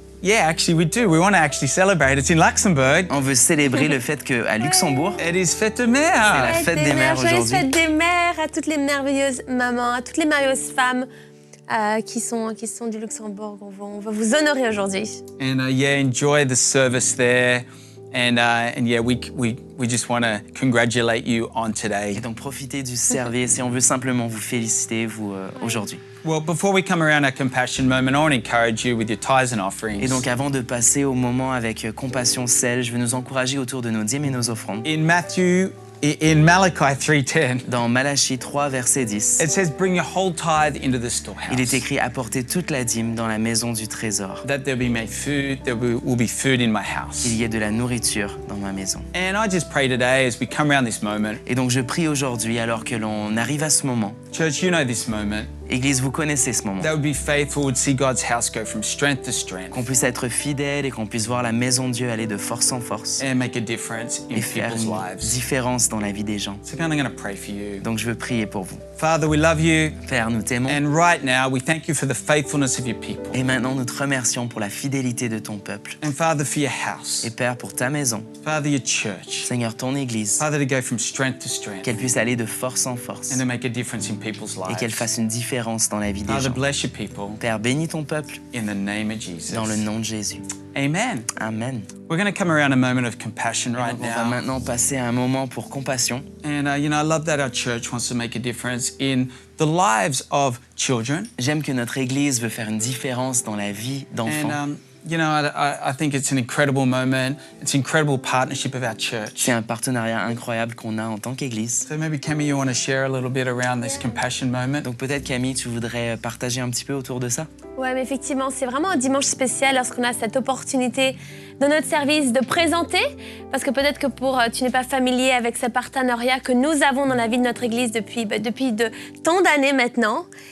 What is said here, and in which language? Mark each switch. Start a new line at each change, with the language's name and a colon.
English: actually we do. We want to actually celebrate. It's in Luxembourg.
French: On veut célébrer le fait qu'à Luxembourg,
English: It is
French: fête de mer. la fête des mères Joyeuse aujourd'hui. fête des mères à toutes les merveilleuses mamans, à toutes les merveilleuses femmes qui sont du Luxembourg. On va vous honorer aujourd'hui.
English: And enjoy the service there. And we just want to congratulate you on today.
French: Et donc profitez du service et on veut simplement vous féliciter vous aujourd'hui.
English: Well, before we come around our compassion moment, I want to encourage you with your tithes and offerings.
French: Et donc avant de passer au moment avec compassion celle, je veux nous encourager autour de nos dîmes et nos offrandes.
English: In Malachi 3:10,
French: Dans Malachie 3, verset 10,
English: it says, "Bring your whole tithe into the storehouse."
French: il est écrit « Apportez toute la dîme dans la maison du trésor.
English: That there'll be made food, there will be food in my house.
French: Il y ait de la nourriture dans ma maison. »
English: And I just pray today as we come around this moment,
French: Et donc je prie aujourd'hui, alors que l'on arrive à ce moment,
English: church, you know this moment,
French: Église, vous connaissez ce moment,
English: that would be faithful, would see God's house go from strength to strength
French: qu'on puisse être fidèle et qu'on puisse voir la maison de Dieu aller de force en force
English: and make a difference in
French: et faire
English: people's
French: une
English: lives.
French: différence dans la vie des gens.
English: So I'm going to pray for you.
French: Donc je veux prier pour vous.
English: Father, we love you.
French: Père, nous t'aimons.
English: And right now, we thank you for the faithfulness of your people.
French: Et maintenant, nous te remercions pour la fidélité de ton peuple.
English: And Father, for your house.
French: Et Père, pour ta maison.
English: Father, your church.
French: Seigneur, ton Église.
English: Father, to go from strength to strength.
French: Qu'elle puisse aller de force en force.
English: And to make a difference in people's
French: Et qu'elle
English: lives.
French: fasse une différence dans la vie des
English: Father,
French: gens.
English: bless your people.
French: Père, bénis ton peuple
English: In the name of Jesus.
French: dans le nom de Jésus.
English: Amen.
French: Amen.
English: We're going to come around a moment of compassion right
French: Donc, on va
English: now.
French: maintenant passer à un moment pour compassion.
English: And, I love that our church wants to make a difference in the lives of children.
French: J'aime que notre Église veut faire une différence dans la vie d'enfants.
English: And, I think it's an incredible moment. It's an incredible partnership of our church.
French: C'est un partenariat incroyable qu'on a en tant qu'Église.
English: So maybe, Camille, you want to share a little bit around this compassion moment?
French: Donc peut-être, Camille, tu voudrais partager un petit peu autour de ça? Ouais, mais effectivement, c'est vraiment un dimanche spécial lorsqu'on a cette opportunité dans notre service de présenter, parce que peut-être que tu n'es pas familier avec ce partenariat que nous avons dans la vie de notre Église depuis de tant d'années maintenant.